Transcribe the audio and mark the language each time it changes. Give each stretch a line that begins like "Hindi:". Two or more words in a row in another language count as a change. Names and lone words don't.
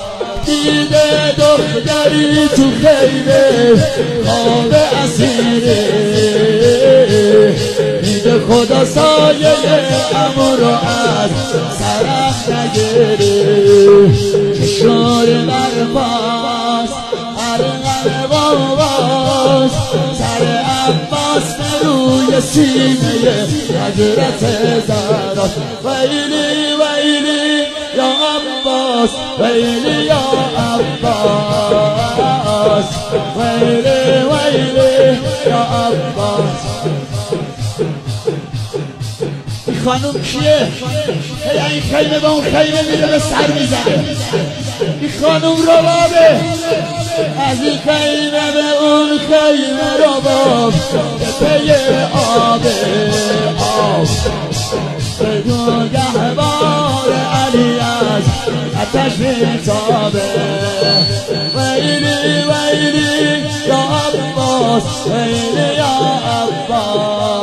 Persian: دیده دختری تو خیمه خواب اسیره، دیده خدا سایه عمو رو از سرم نگیره. شور برباس ارغم باباس، سر عباس روی سینه حضرت زهرا. ویلی ویلی یا عباس، ویلی یا عباس، ویلی ویلی یا عباس. این خانوم کیه؟ این خیمه به اون خیمه میره به سر میزنه. این خانوم ربابه، از این خیمه به اون خیمه رباب، به پی آب بدون گهوار علی از آتش میتابه. ویلی ویلی یا عباس، ویلی یا عباس.